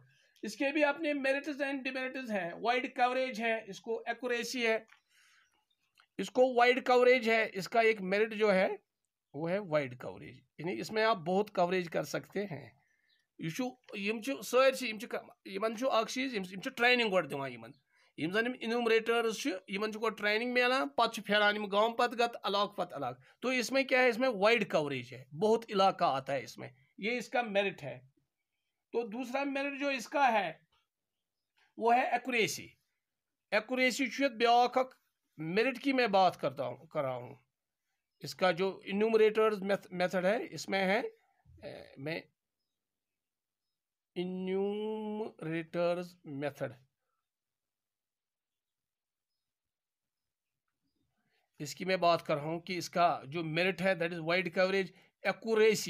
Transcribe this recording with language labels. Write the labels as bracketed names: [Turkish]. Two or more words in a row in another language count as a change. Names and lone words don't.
[Hindi] इसके भी अपने [English] merits and demerits [Hindi] हैं। [English] wide coverage [Hindi] है, इसको एक्यूरेसी है, इसको [English] wide coverage [Hindi] है। इसका एक मेरिट जो है वो है [English] wide coverage, [Hindi] यानी इसमें आप बहुत कवरेज कर सकते हैं। [Kashmiri] यह सारी चीज ट्रेनिंग गो दिवान, यम जन इन्यूमरेटर्स गो ट्रेनिंग मिलान, पे फेरान गाँव पत इलाक पत इलाक। [Hindi] तो इसमें क्या है, इसमें [English] wide coverage [Hindi] है, बहुत इलाका आता है इसमें, ये इसका मेरिट है। तो दूसरा मेरिट जो इसका है वो है एक्यूरेसी। एक्यूरेसी ब्या मेरिट की मैं बात कर रहा हूँ। इसका जो [English] enumerators method [Hindi] है, इसमें है मैं [English] enumerators method, [Hindi] इसकी मैं बात कर रहा हूं कि इसका जो मेरिट है [English] that is wide coverage, [Hindi] एक्यूरेसी।